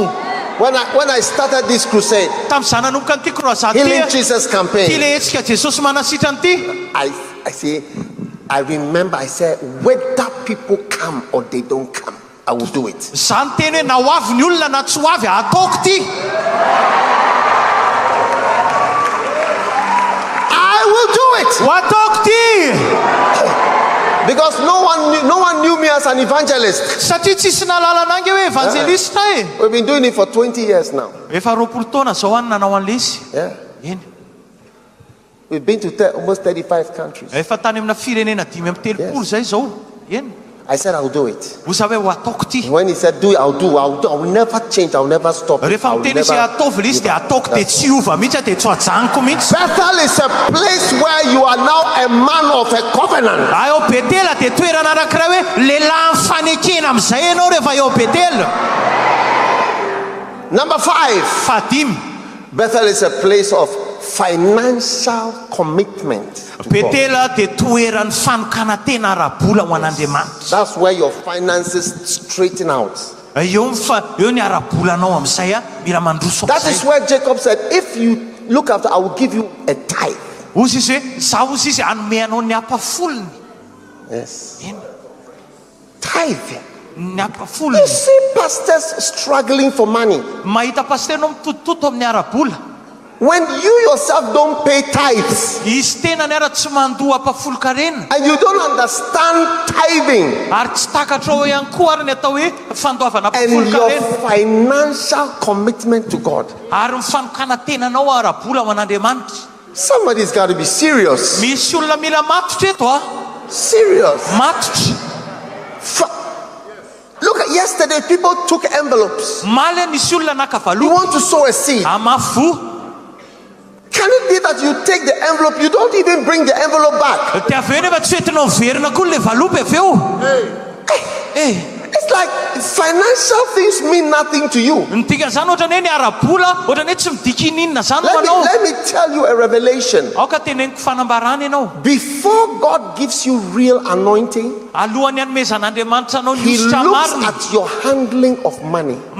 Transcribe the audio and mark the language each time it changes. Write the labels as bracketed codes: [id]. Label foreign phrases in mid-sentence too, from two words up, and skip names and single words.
[en] When I started this crusade, [mg] Tamin'izaho nanomboka n'ity croisade [en] Healing [mg] ty [en] Jesus [mg] ty [en] campaign, [mg] le hetsika Jesosy manasitrany ity, [en] I remember I said, whether people come or they don't come, I will do it. [mg] zany teny hoe na ho avy ny olona na tsy ho avy ataoko ty. [en] I will do it. [mg] Ho ataoko ty. [en] Because no one knew me as an evangelist. [mg] Satria tsisy nalala anangy hoe evanjelista e. [en] We've been doing it for 20 years now. [mg] Efa 20 taona zao any nanao an'le izy. [en] Yeah. [mg] Eny. [en] We've been to almost 35 countries. [mg] Efa tany amina firenena 5-telopolo zay zao. Eny. [en] I said, I'll do it. [mg] Oza hoe ho ataoko ty. [en] When he said, do it, I'll do. I will never change. I'll never stop. [mg] Rehefa miteny izy ataovy le izy dia ataoko dia tsy hiova mihitsy dia tsy ho ajanoko mihitsy. [en] Bethel is a place where you are now a man of a covenant. [mg] Eo Betela dia toerana anankiray hoe lehilahy mifanekena amin'izay ianao rehefa eo Betela. [en] Number 5. [mg] Fadimy. [en] Bethel is a place of financial commitment. [mg] Betela dia toeran'ny fanokana tena ara-bola ho an'Andriamanitra. [en] That's where your finances straighten out. [mg] Eo ny ara-bolanao amin'izay mila mandroso [en] That is [mg] amin'izay. [en] where Jacob said, if you look after, I will give you a tithe. [mg] Ozy izy hoe zaho ozy izy hanome anao ny apafolony. [en] Yes. [mg] Eny. [en] Tithe. [mg] Ny [en] You [mg] apafolony. [en] see pastors struggling for money. [mg] Mahita pasteranao mitotototo amin'ny ara-bola. [en] When you yourself don't pay tithes [mg] Izy tena ny ara tsy mandoa apafoloka rena. [en] and you don't understand tithing [mg] Ary tsy takatra ao ihany koa ary ny atao hoe fandoavana [en] and [mg] apafoloka [en] your [mg] rena. [en] financial commitment to God, [mg] Ary ny fanokana tenanao ara-bola ho an'Andriamanitra. [en] somebody's got to be serious. [mg] Misy olona mila matotra eto [en] Serious. [mg] matotra. [en] Look at yesterday, people took envelopes. [mg] Maly nisy olona naka [en] You [mg] valo [en] want to sow a seed. [mg] amafo. [en] Can it be that you take the envelope, you don't even bring the envelope back? [mg] Dia avy eo nefa tsy entinao miverina koa le valopy avy eo. [en] It's like financial things mean nothing to you. Let me tell you a revelation. Before God gives you real anointing, He looks at your handling of money.